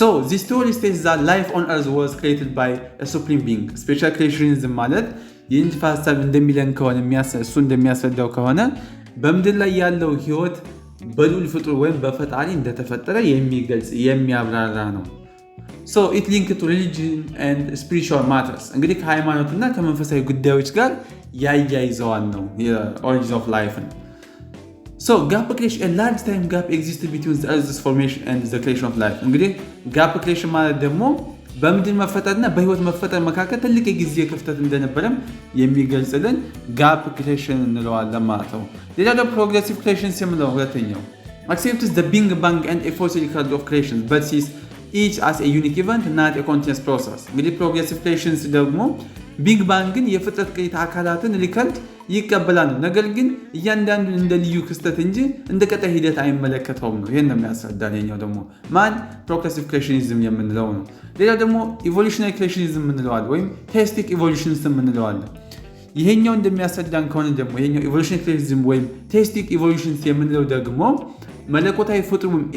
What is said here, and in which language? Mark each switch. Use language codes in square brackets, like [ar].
[en] this theory states that life on earth was created by a supreme being። [am] ስፔሻል ክሬሽኒዝም ማለት የንድፈ ሀሳብ እንደሚለን ከሆነ እሱ እንደሚያስረዳው ከሆነ በምድር ላይ ያለው ህይወት በልዑል ፍጡር ወይም በፈጣሪ እንደተፈጠረ የሚገልጽ የሚያብራራ ነው። [en] So it linked to religion and spiritual matters. [am] እንግዲህ ከሃይማኖትና ከመንፈሳዊ ጉዳዮች ጋር ያያይዘዋል ነው የኦሪጂን ኦፍ ላይፍን። [en] So gap creation, a large time gap existed between the Earth's formation and the creation of life. [am] እንግዲህ gap creation ማለት ደግሞ በምድር መፈጠርና በህይወት መፈጠር መካከል ትልቅ የጊዜ ክፍተት እንደነበረም የሚገልጽልን gap creation እንለዋለን ማለት ነው። ሌላው ደግሞ progressive creation የምንለው ሁለተኛው [en] accepts the Big Bang and a fossil record of creation but sees each as a unique event not a continuous process. [am] እንግዲህ progressive creation ደግሞ ቢግ ባንግን የፍጥረት ቅሪተ አካላትን ሪከርድ ይቀበላል፣ ነገር ግን እያንዳንዱን እንደ ልዩ ክስተት እንጂ እንደ ቀጣይ ሂደት አይመለከተውም ነው። ይሄን ነው የሚያስረዳን። የኛው ደግሞ ማን ፕሮግሬሲቭ ክሬሽኒዝም የምንለው ነው። ሌላው ደግሞ ኢቮሉሽናሪ ክሬሽኒዝም የምንለዋል ወይም ቴስቲክ ኢቮሉሽኒዝም የምንለዋል። ይሄኛው እንደሚያስረዳን ከሆነ ደግሞ ይሄኛው ኢቮሉሽናሪ ክሬሽኒዝም ወይም ቴስቲክ ኢቮሉሽንስ የምንለው ደግሞ መለኮታዊ ፍጡር